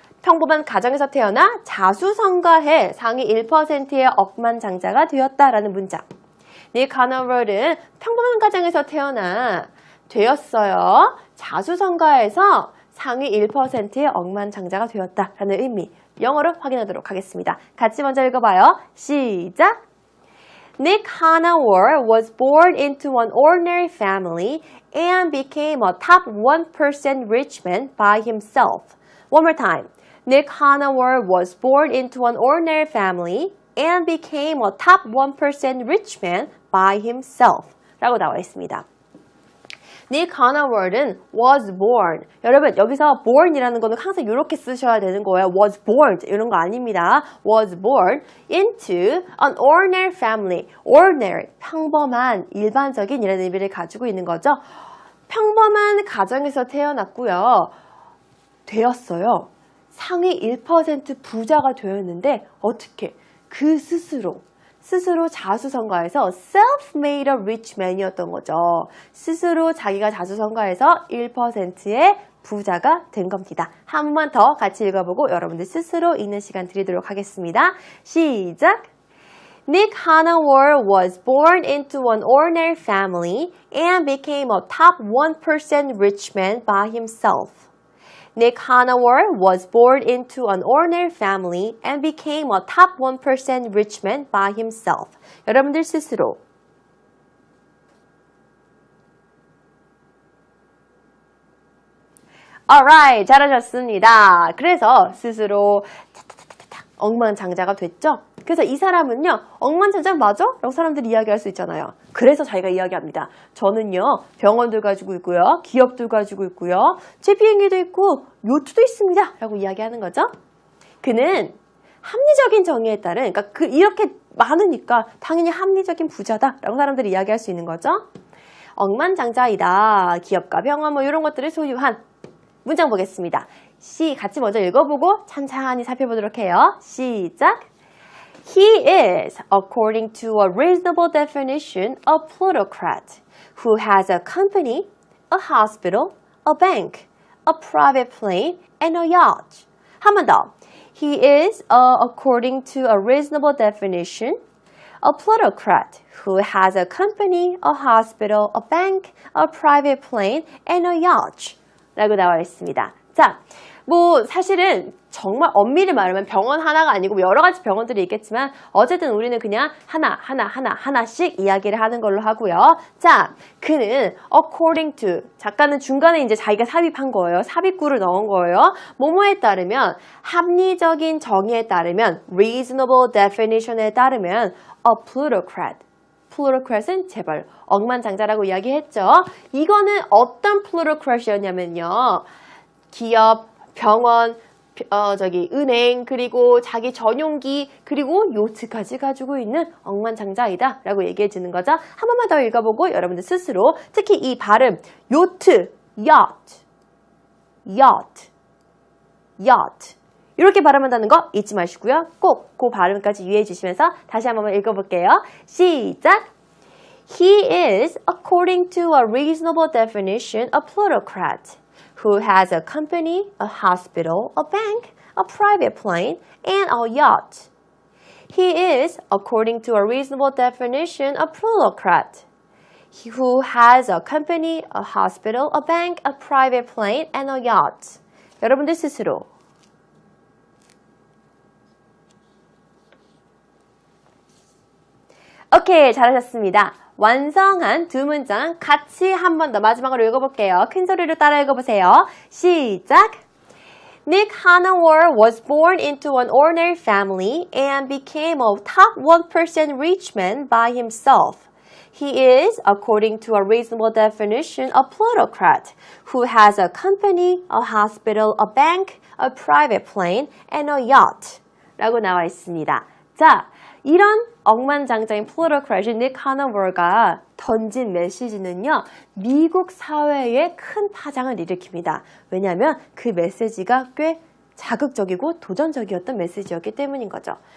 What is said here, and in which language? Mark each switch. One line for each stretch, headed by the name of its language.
Korean: 평범한 가정에서 태어나 자수성가해 상위 1%의 억만장자가 되었다라는 문장. 닉 하나월은 평범한 가정에서 태어나 되었어요. 자수성가해서 상위 1%의 억만장자가 되었다라는 의미. 영어로 확인하도록 하겠습니다. 같이 먼저 읽어봐요. 시작!
English: Nick Hanauer was born into an ordinary family and became a top 1% rich man by himself. One more time. Nick Hanauer was born into an ordinary family and became a top 1% rich man by himself.
Korean: 라고 나와 있습니다. Nick Hanauer는
English: was born.
Korean: 여러분 여기서 born이라는 거는 항상 이렇게 쓰셔야 되는 거예요.
English: was born
Korean: 이런 거 아닙니다.
English: was born into an ordinary family.
Korean: ordinary, 평범한, 일반적인 이라는 의미를 가지고 있는 거죠. 평범한 가정에서 태어났고요. 되었어요. 상위 1% 부자가 되었는데 어떻게? 그 스스로 자수성가해서
English: self-made a rich man
Korean: 이었던 거죠. 스스로 자기가 자수성가해서 1%의 부자가 된 겁니다. 한 번만 더 같이 읽어보고 여러분들 스스로 읽는 시간 드리도록 하겠습니다. 시작!
English: Nick Hanauer was born into an ordinary family and became a top 1% rich man by himself. Nick Hanauer was born into an ordinary family and became a top 1% rich man by himself.
Korean: 여러분들 스스로.
English: Alright,
Korean: 잘하셨습니다. 그래서 스스로 억만장자가 됐죠? 그래서 이 사람은요, 억만장자 맞아? 라고 사람들이 이야기할 수 있잖아요. 그래서 자기가 이야기합니다. 저는요, 병원들 가지고 있고요, 기업들 가지고 있고요, 제 비행기도 있고, 요트도 있습니다. 라고 이야기하는 거죠. 그는 합리적인 정의에 따른, 그러니까 이렇게 많으니까 당연히 합리적인 부자다. 라고 사람들이 이야기할 수 있는 거죠. 억만장자이다. 기업과 병원 뭐 이런 것들을 소유한 문장 보겠습니다. 같이 먼저 읽어보고 찬찬히 살펴보도록 해요. 시작!
English: He is, according to a reasonable definition, a plutocrat who has a company, a hospital, a bank, a private plane, and a yacht.
Korean: 한 번 더.
English: He is, according to a reasonable definition, a plutocrat who has a company, a hospital, a bank, a private plane, and a yacht.
Korean: 라고 나와 있습니다. 자, 뭐 사실은 정말 엄밀히 말하면 병원 하나가 아니고 여러 가지 병원들이 있겠지만 어쨌든 우리는 그냥 하나씩 이야기를 하는 걸로 하고요. 자, 그는
English: according to,
Korean: 작가는 중간에 이제 자기가 삽입한 거예요. 삽입구를 넣은 거예요. 뭐뭐에 따르면, 합리적인 정의에 따르면,
English: reasonable definition
Korean: 에 따르면 a plutocrat. plutocrat은 재벌, 억만장자라고 이야기했죠. 이거는 어떤 plutocrat이었냐면요. 기업, 병원, 은행, 그리고 자기 전용기, 그리고 요트까지 가지고 있는 억만장자이다 라고 얘기해 주는 거죠. 한 번만 더 읽어보고 여러분들 스스로, 특히 이 발음, 요트, yacht, 이렇게 발음한다는 거 잊지 마시고요. 꼭 그 발음까지 유의해 주시면서 다시 한번 읽어볼게요. 시작!
English: He is, according to a reasonable definition, a plutocrat who has a company, a hospital, a bank, a private plane, and a yacht. He is, according to a reasonable definition, a plutocrat who has a company, a hospital, a bank, a private plane, and a yacht.
Korean: 여러분들 스스로 오케이, 잘하셨습니다. 완성한 두 문장 같이 한 번 더 마지막으로 읽어볼게요. 큰 소리로 따라 읽어보세요. 시작!
English: Nick Hanauer was born into an ordinary family and became a top 1% rich man by himself. He is, according to a reasonable definition, a plutocrat who has a company, a hospital, a bank, a private plane, and a yacht.
Korean: 라고 나와 있습니다. 자, 이런 억만장자인 플루토크рат인 닉 하너워가 던진 메시지는요, 미국 사회에 큰 파장을 일으킵니다. 왜냐하면 그 메시지가 꽤 자극적이고 도전적이었던 메시지였기 때문인 거죠.